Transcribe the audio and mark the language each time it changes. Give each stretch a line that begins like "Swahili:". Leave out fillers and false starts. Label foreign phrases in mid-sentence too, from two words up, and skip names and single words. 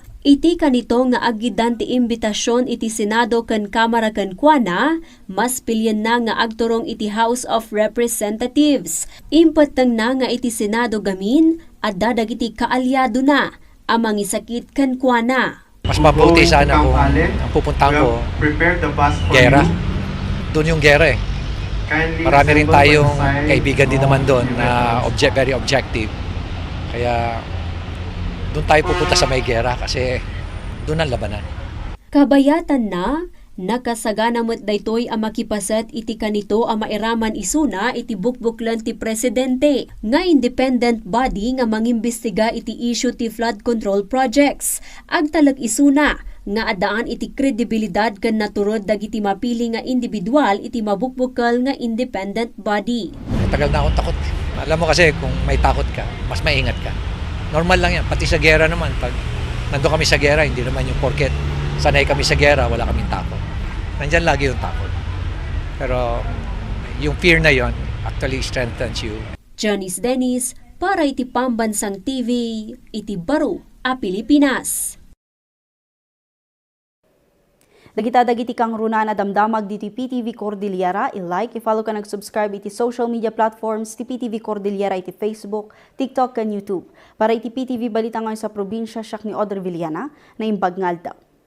Iloko: Iti kanito nga agidan ti imbitasyon iti Senado ken Kamara ken kuana, mas pilyen na nga agturong iti House of Representatives. Impatang na nga iti Senado gamin, adda dagiti kaalyado na, amang isakit ken kuana.
Filipino: Mas mabuti sana kung ang pupuntahan ko, gera. Doon yung gera eh. Marami rin tayong kaibigan din naman doon na
English: very objective.
Filipino: Kaya doon tayo pupunta sa may gera kasi doon ang labanan.
Iloko: Kabayatan na, nakasagana mo't daytoy ang makipasat iti kanito ang mairaman isuna iti bukbuklan ti presidente nga
English: independent body
Iloko: nga mangimbestiga iti issue ti
English: flood control projects.
Iloko: Agtalag isuna nga adaan iti kredibilidad ken naturod dagiti mapili nga individual iti mabukbukal nga
English: independent body.
Filipino: Tagal na akong takot. Alam mo kasi kung may takot ka, mas maingat ka. Normal lang yan. Pati sa gera naman, pag nandun kami sa gera, hindi naman yung porket sanay kami sa gera, wala kaming takot. Nandyan lagi yung takot. Pero yung fear na yon
English: actually strengthens you.
Iloko: Janice Dennis, para iti Pambansang TV, iti Baro, a Pilipinas. Dagiti kang runa na damdamag dito PTV Cordillera, i-like, i-follow ka nag-subscribe iti
English: social media platforms
Iloko: ti PTV Cordillera iti Facebook, TikTok, kan YouTube. Para iti PTV balita ngayon sa probinsya, siyak ni Audrey Villana, na imbag ngaldaw.